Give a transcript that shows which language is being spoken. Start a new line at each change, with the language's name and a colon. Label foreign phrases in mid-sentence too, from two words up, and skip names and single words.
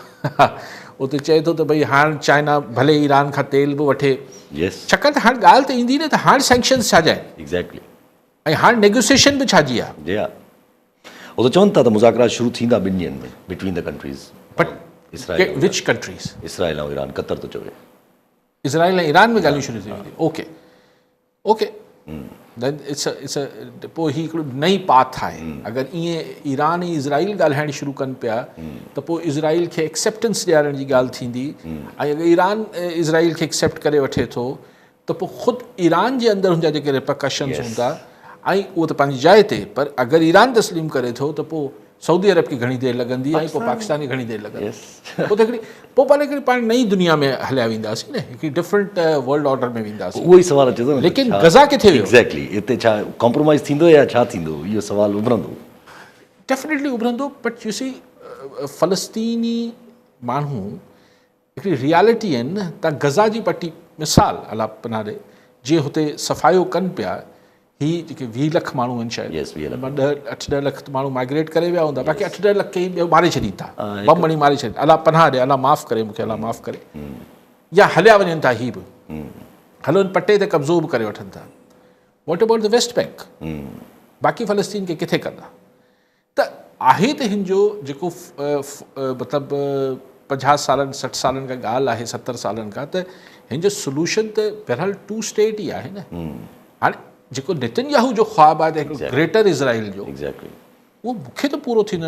Sindhi: त भई हाणे चाइना भले ईरान खां तेल बि वठे छाकाणि त हाणे ॻाल्हि त ईंदी न त हाणे सैंक्शन्स छा जाए ऐं हाणे नेगोसिएशन बि छाजी आहे उहो त चवनि था त मुज़ाकरा शुरू थींदा ॿिनि ॾींहंनि में
English: between the countries which countries
Sindhi: इसराइल ऐं ईरान कतर थो चवे इज़राइल ऐं ईरान में ॻाल्हियूं शुरू थी वेंदियूं
English: okay then it's a
Sindhi: पोइ ही हिकिड़ो नई पाथ आहे अगरि ईअं ईरान ऐं इज़राइल ॻाल्हाइणु शुरू कनि पिया त पोइ इज़राइल खे एक्सेप्टेंस ॾियारण जी ॻाल्हि थींदी ऐं अगरि ईरान इज़राइल खे एक्सेप्ट करे वठे थो त पोइ ख़ुदि ईरान जे अंदरि हुनजा जेके रिपरकशन्स हूंदा ऐं उहो त पंहिंजी जाइ ते पर अगरि ईरान तस्लीम करे थो त पोइ सऊदी अरब खे घणी देरि लॻंदी ऐं पोइ पाकिस्तान खे घणी देरि लॻंदी पोइ त हिकिड़ी पोइ हिकिड़ी पाण नई दुनिया में हलिया वेंदासीं न हिकिड़ी
English: different world order
Sindhi: में वेंदासीं उहो ई सुवाल अचे थो लेकिन गज़ा किथे वियो एग्ज़ैक्टली हिते छा कॉम्प्रोमाइज़ थींदो या छा थींदो इहो सुवाल उभरंदो डेफिनेटली उभरंदो
English: but you see
Sindhi: फ़लस्तीनी माण्हू हिकिड़ी रियलिटी आहिनि न तव्हां गज़ा जी पटी मिसाल अला पनाह ॾे जीअं हुते सफ़ायो कनि पिया ही जेके 20 लख माण्हू आहिनि शायदि 8-10 लख माण्हू माइग्रेट करे विया हूंदा बाक़ी 8-10 लख खे ॿियो मारे छॾीनि था बम हणी मारे छॾीनि अला पनाह ॾे अला माफ़ु करे मूंखे अला माफ़ु करे या हलिया वञनि था ही बि हलो पटे ते कब्ज़ो बि करे वठनि था
English: what about the West Bank
Sindhi: बाक़ी फ़लस्तीन खे किथे कंदा त आहे त हिन जो जेको मतिलबु 50 सालनि 60 सालनि खां ॻाल्हि आहे 70 सालनि खां त हिन जो सोल्यूशन त बहरहाल 2 स्टेट ई आहे न हाणे जेको नेतन्याहू जो ख़्वाबु आहे त हिकिड़ो ग्रेटर इज़राइल जो उहो मूंखे त पूरो थींदो